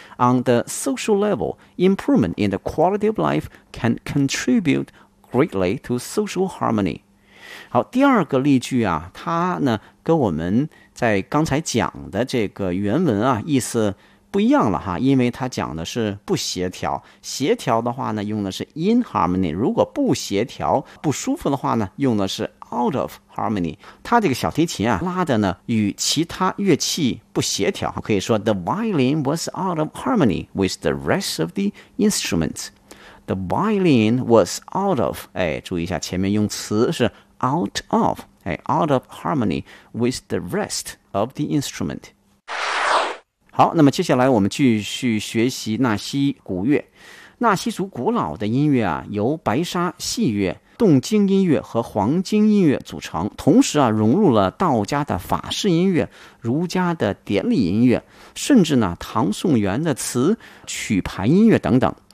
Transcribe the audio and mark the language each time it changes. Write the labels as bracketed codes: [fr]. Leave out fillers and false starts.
[en] On the social level, improvement in the quality of life can contribute greatly to social harmony. [zh] 好，第二个例句啊，它呢跟我们在刚才讲的这个原文啊意思不一样了哈，因为它讲的是不协调。协调的话呢用的是 [en] in harmony， [zh] 如果不协调不舒服的话呢用的是 [en] out of harmony。 [zh] 它这个小提琴啊拉的呢与其他乐器不协调，可以说 [en] the violin was out of harmony with the rest of the instruments。 The violin was out of， 哎， [zh] 注意一下前面用词是 [en] out of, out of harmony with the rest of the instrument. [zh] 好，那么接下来我们继续学习纳西古乐。纳西族古老的音乐啊，由白沙戏乐、洞经音乐和黄经音乐组成，同时啊，融入了道家的法式音乐、儒家的典礼音乐，甚至呢，唐宋元的词曲牌音乐等等。